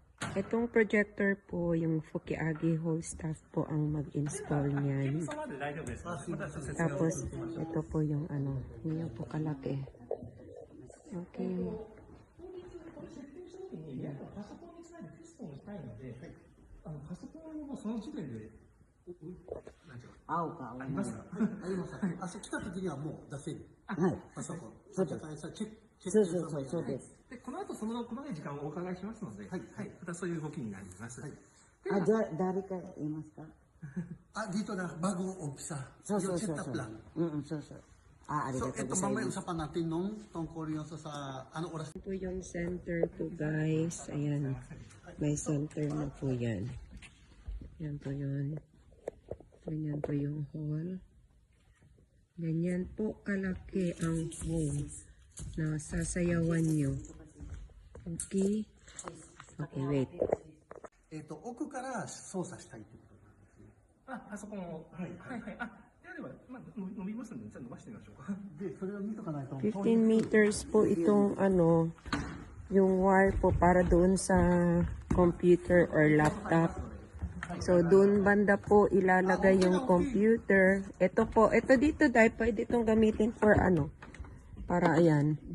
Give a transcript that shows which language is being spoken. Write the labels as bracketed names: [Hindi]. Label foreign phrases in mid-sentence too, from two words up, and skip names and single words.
[Filipino] Itong projector po, yung Fukiagi Hall staff po ang mag-install niyan. Tapos, ito po yung ano, hindi po kalaki. Okay. [Japanese] パソコンもその時点で合うか合わないありますか？あります。あ、そう来た時にはもう出せる。はい。パソコン。そうです。そうそうそうそうです。で、この後その細かい時間をお伺いしますので、はい、はい、またそういう動きになります。はい。あ、じゃあ誰かいますか？ [Filipino] Ah, dito na, bagong umpisa. [Japanese] そうそう [Filipino] Yung [Japanese] そう [Filipino] setup [Japanese] そう。 [Filipino] lang. [Japanese] うんそうそう。あ、あり [Filipino] So, [Japanese] がとう [Filipino] ito [Japanese] ござい [Filipino] mamaya [Japanese] ます。 [Filipino] usapan natin nung tungkol yung sa anong oras. Ito po yung center po guys. Ayan. May center na po yan. Yan po yun. Ganyan po yung hall. Ganyan po kalaki ang hall na sasayawan nyo. [English] Okay? Okay, wait. [Japanese] 奥から操作したいということなんですね。あそこも、はい、はい、はい。であれば、まあ、伸びますので、じゃあ伸ばしてみましょうか。で、それを見とかないと。 [Filipino] 15 meters po itong ano, yung wire po para doon sa [English] computer or laptop. [Filipino] So, doon banda po ilalagay yung computer. Ito po, ito dito dahil pwede itong gamitin for ano, para ayan.